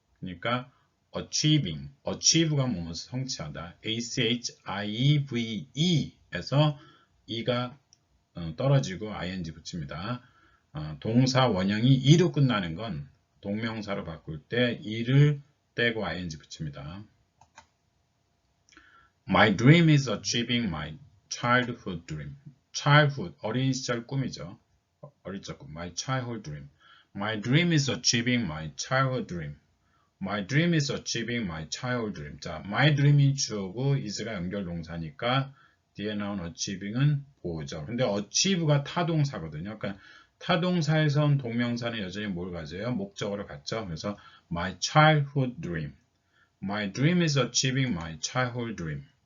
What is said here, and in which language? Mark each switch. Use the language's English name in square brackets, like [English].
[Korean] 그러니까 achieving. achieve가 뭐뭐를 성취하다. achieve 에서 e가 떨어지고 ing 붙입니다. 동사 원형이 e로 끝나는 건 동명사로 바꿀 때 e를 떼고 ing 붙입니다. [English] My dream is achieving my childhood dream. [Korean] childhood, 어린 시절 꿈이죠. 어릴 적 꿈, [English] my childhood dream. My dream is achieving my childhood dream. My dream is achieving my childhood dream. [Korean] 자, my dream이 주어고 is가 연결 동사니까 뒤에 나온 achieving은 보호죠. 근데 achieve가 타동사거든요. 그러니까 타동사에선 동명사는 여전히 뭘 가져요? 목적어를 갖죠. 그래서 [English] my childhood dream. My dream is achieving my childhood dream.